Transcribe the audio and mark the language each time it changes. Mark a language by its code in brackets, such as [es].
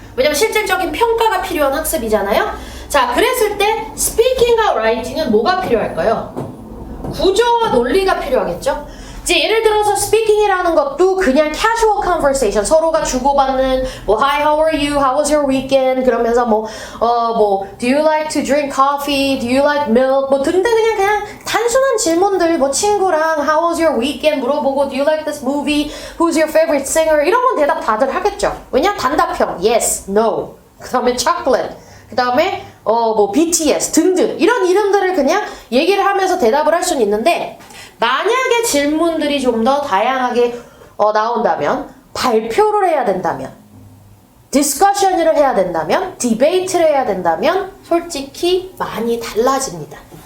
[ko] 왜냐면 실질적인 평가가 필요한 학습이잖아요. 자, 그랬을 때 스피킹과 라이팅은 뭐가 필요할까요? 구조와 논리가 필요하겠죠? 이제 예를 들어서 스피킹이라는 것도 그냥 casual conversation, 서로가 주고받는 [en] Hi, how are you? How was your weekend? [ko] 그러면서 [en] Do you like to drink coffee? Do you like milk? [ko] 등등 그냥 단순한 질문들, 친구랑 [en] How was your weekend? [ko] 물어보고 [en] Do you like this movie? Who's your favorite singer? [ko] 이런 건 대답 다들 하겠죠? 왜냐? 단답형 [en] Yes, No. [ko] 그 다음에 chocolate. 그 다음에 BTS 등등 이런 이름들을 그냥 얘기를 하면서 대답을 할 수는 있는데 만약에 질문들이 좀 더 다양하게 나온다면 발표를 해야 된다면 디스커션을 해야 된다면 디베이트를 해야 된다면 솔직히 많이 달라집니다.